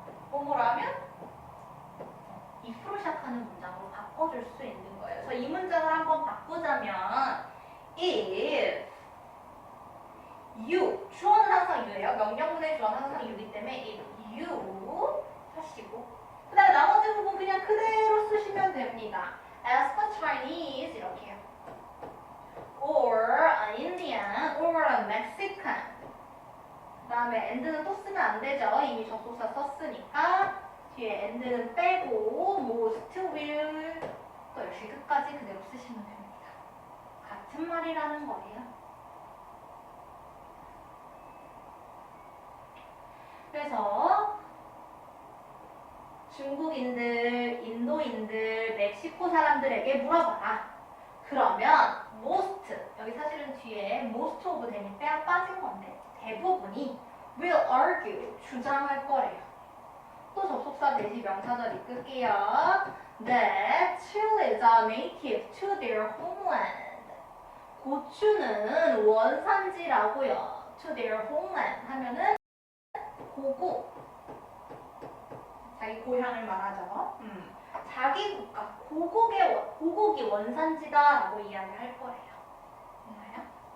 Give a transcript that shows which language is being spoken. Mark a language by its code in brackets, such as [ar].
[ko] 뭐뭐라면 if로 시작하는 문장으로 바꿔줄 수 있는 거예요. 그래서 이 문장을 한번 바꾸자면 if you 주어는 항상 you예요. 명령문의 주어는 항상 you이기 때문에 if you 하시고 그 다음에 나머지 부분 그냥 그대로 쓰시면 됩니다. [en] As for Chinese [ko] 이렇게요. [en] Or an Indian or a Mexican [ko] 그 다음에 and는 또 쓰면 안 되죠. 이미 접속사 썼으니까 뒤에 and는 빼고 most will 또 역시 끝까지 그대로 쓰시면 됩니다. 같은 말이라는 거예요. 그래서 중국인들, 인도인들, 멕시코 사람들에게 물어봐라. 그러면 most, 여기 사실은 뒤에 most of them이 빠진 건데 대부분이 will argue, 주장할 거래요. 또 접속사 대시 명사절 이끌게요. [en] That Chile is a native to their homeland. [ko] 고추는 원산지라고요. To their homeland 하면은 고국, 자기 고향을 말하죠. 자기 국가, 고국이 원산지다라고 이야기할 거예요. 됐나요?